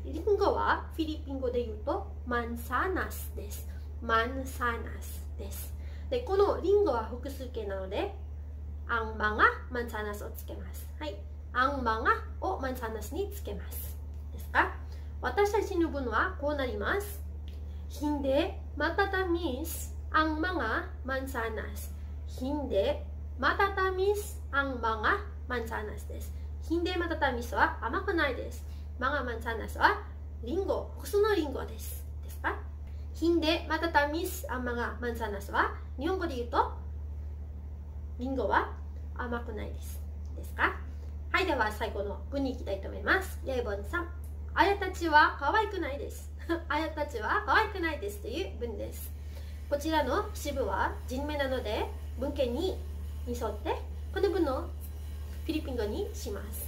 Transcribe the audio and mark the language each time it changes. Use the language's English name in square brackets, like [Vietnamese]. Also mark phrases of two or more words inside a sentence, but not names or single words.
[Japanese] リンゴはフィリピン語で言うとマンサナスです。マンサナスです。で、このリンゴは複数形なので、 [Filipino] ang mga mansanas [Japanese] をつけます。はい。 [Filipino] ang mga [Japanese] をマンサナスにつけます。ですか？私たちの文はこうなります。 [Filipino] Hindi matatamis ang mga mansanas. Hindi matatamis ang mga mansanas です。Hindi matatamis [Japanese] は甘くないです。 [Filipino] mga mansanas [Japanese] はリンゴ、複数のリンゴです。ですか？ [Filipino] Hindi matatamis ang mga mansanas [Japanese] は日本語で言うとリンゴは甘くないです。ですか？はい。では最後の文に行きたいと思います。例文3。あやたちは可愛くないです。あやたちは可愛くないですという文です。こちらの主語は人名なので文型に沿ってこの文のフィリピン語にします。